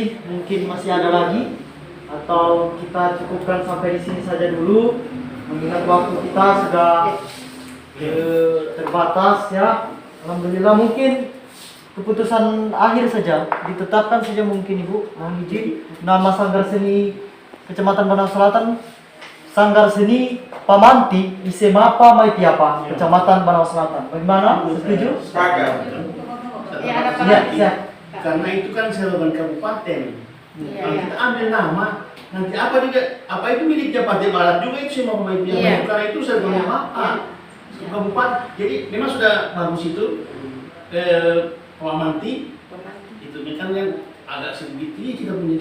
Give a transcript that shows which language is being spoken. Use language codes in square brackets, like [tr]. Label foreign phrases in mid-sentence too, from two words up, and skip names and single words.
[id] Mungkin masih ada lagi atau kita cukupkan sampai di sini saja dulu. Mengingat waktu kita sudah terbatas ya. Alhamdulillah, mungkin keputusan akhir saja ditetapkan saja mungkin Ibu. Mohon izin nama Sanggar Seni Kecamatan Banawa Selatan, Sanggar Seni Pamanti Isemapa Maitiapa, Kecamatan Banawa Selatan. Bagaimana? Setuju? Sepakat. Ya, ada Pak Ya, Latif. ya. Karena itu kan slogan kabupaten. Iya, Kalau iya. kita ambil nama, nanti apa itu miliknya Partai Barat juga itu semua pemain Iya. karena itu slogan Iya. apa? Kabupaten. Jadi memang sudah bagus itu. Pamanti itu kan yang agak sedikit ini kita punya